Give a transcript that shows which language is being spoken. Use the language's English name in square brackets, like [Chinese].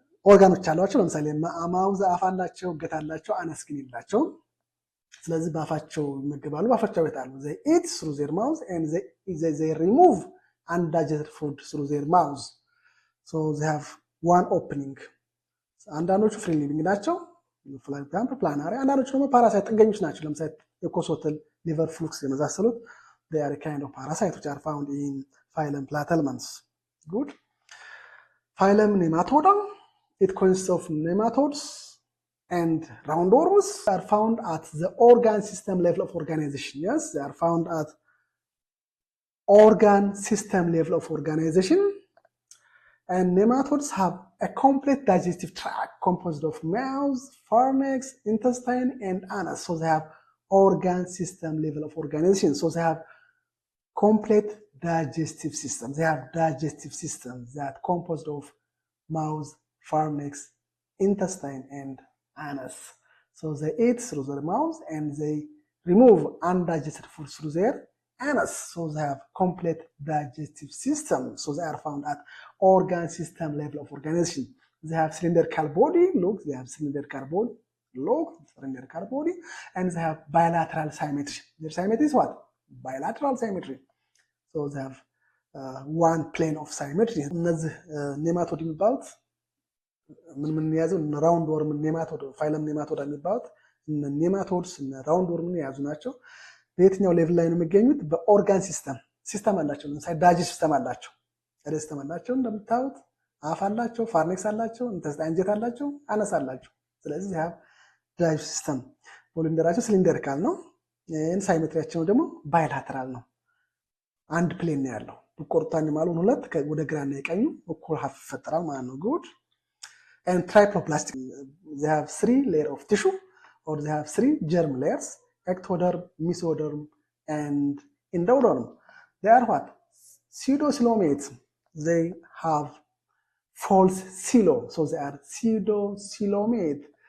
[Amharic] ኦርጋኖች አሏቸው። ለምሳሌ ማውዝ አፍ አላቸው፣ እገት አላቸው፣ አነስ ግን የላቸውም። ስለዚህ በአፋቸው ይመገባሉ፣ በአፋቸው ይወጣሉ። [English] they eat through their mouth and they remove undigested food through their mouth, so they have one opening. [Amharic] አንዳንዶቹ ፍሪ ሊቪንግ ናቸው፣ for example ፕላናሪ። አንዳንዶቹ ደግሞ ፓራሳይት ጥገኞች ናቸው። ለምሳሌ የኮሶትል ሊቨር ፍሉክስ የመሳሰሉት [English] they are a kind of parasite which are found in phylum Platyhelminths. Good. Phylum Nematoda, it consists of nematodes and roundworms are found at the organ system level of organization. Yes, they are found at organ system level of organization. And nematodes have a complete digestive tract composed of mouth, pharynx, intestine, and anus. So they have organ system level of organization. So they have complete digestive system. They have digestive systems that composed of mouth, pharynx, intestine, and anus. So they eat through their mouth and they remove undigested food through their anus. So they have complete digestive system. So they are found at organ system level of organization. They have cylindrical body. Look, they have cylindrical body. Look, cylindrical body, and they have bilateral symmetry. Their symmetry is what? Bilateral symmetry. So they have one plane of symmetry. [Amharic] እነዚህ ኔማቶድ የሚባሉት ምን የያዙ ራውንድ ወርም ኔማቶድ ፋይለም ኔማቶዳ የሚባሉት ኔማቶድስ ራውንድ ወርምን የያዙ ናቸው። በየትኛው ሌቭል ላይ ነው የሚገኙት? በኦርጋን ሲስተም አላቸው። ለምሳሌ ዳይጀስት ሲስተም አላቸው። ዳይጀስት ሲስተም አላቸው። እንደምታዩት አፍ አላቸው፣ ፋርኔክስ አላቸው፣ ኢንተስታይን አንጀት አላቸው፣ አነስ አላቸው። ስለዚህ ያ ዳይጀስት ሲስተም ፖሊንደራቸው ሲሊንደሪካል ነው። ሳይሜትሪያቸው ደግሞ ባይላተራል ነው። አንድ ፕሌን ነው ያለው። ብቆርጣን ማለት ሁለት ወደ ግራና የቀኙ እኩል ሀፍ ይፈጠራል ማለት ነው። ጉድ [English] and triploplastic. They have 3 layers of tissue, or they have 3 germ layers: ectoderm, mesoderm, and endoderm. They are what? Pseudocoelomates. They have false coelo, so they are pseudocoelomate.